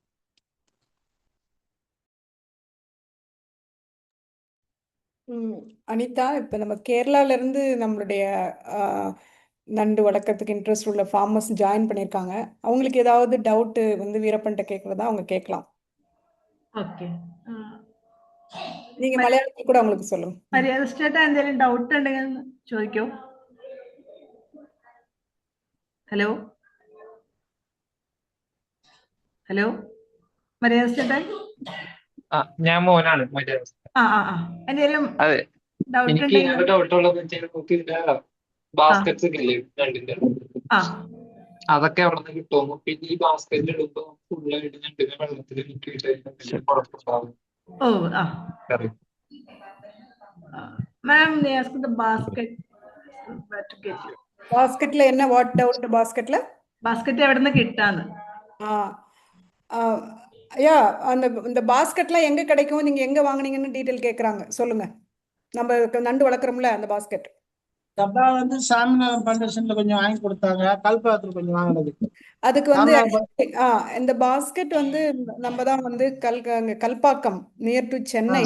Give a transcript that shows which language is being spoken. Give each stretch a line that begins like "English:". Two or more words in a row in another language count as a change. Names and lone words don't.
Tamil: அனிதா, இப்ப நம்ம கேரளால இருந்து நம்மளுடைய நண்டு வளர்க்கறதுக்கு இன்ட்ரெஸ்ட் உள்ள
English: farmers join
Tamil: பண்ணியிருக்காங்க. அவங்களுக்கு ஏதாவது டவுட் வந்து வீரப்பன்ட்ட கேட்கறதா அவங்க கேட்கலாம்.
Malayalam: ഓക്കെ
Tamil: நீங்க மலையாளத்தில் கூட அவங்களுக்கு சொல்லுங்க.
Malayalam: മര്യാദ എന്തെങ്കിലും ഡൗട്ട് ഉണ്ടെങ്കിൽ ചോദിക്കൂ. ഹലോ ഹലോ മര്യാദ ഞാൻ മോനാണ് മറ്റേ. എന്തെങ്കിലും അതെ, ഡൗട്ട് എനിക്ക് ഉണ്ടെങ്കിൽ ഡൗട്ടുള്ളത് നമുക്ക് ബാസ്കറ്റ്സ് ഒക്കെ ഇല്ലേ രണ്ടിന്റെ, അതൊക്കെ അവിടെ നിന്ന് കിട്ടുമോ? പിന്നെ ഈ ബാസ്കറ്റിൽ ഇടുമ്പോ ഫുള്ളായിട്ട് ഞണ്ടിനെ വെള്ളത്തിൽ ഇട്ടിട്ട് കുഴപ്പമുണ്ടാവും.
English: oh ma'am basket
Tamil: பாஸ்கெட்ல என்ன
English: what doubt
Tamil: பாஸ்கெட்ல?
Malayalam: ബാസ്കറ്റ് എവിടെ നിന്ന് കിട്ടാന്ന്?
Tamil: ஐயா, இந்த பாஸ்கெட்லாம் எங்க கிடைக்கும், நீங்க எங்க வாங்குனீங்கன்னு டீட்டெயில் கேக்குறாங்க. சொல்லுங்க. நம்ம நண்டு வளர்க்குறோம்ல அந்த பாஸ்கெட். டப்பா வந்து சாமிநாதன் பண்டேஷன்ல கொஞ்சம் வாங்கி கொடுத்தாங்க, கல்பாத்துல கொஞ்சம் வாங்கினது. அதுக்கு வந்து இந்த பாஸ்கெட் வந்து நம்ம தான் வந்து கல்பாக்கம்
English: near to
Tamil: சென்னை.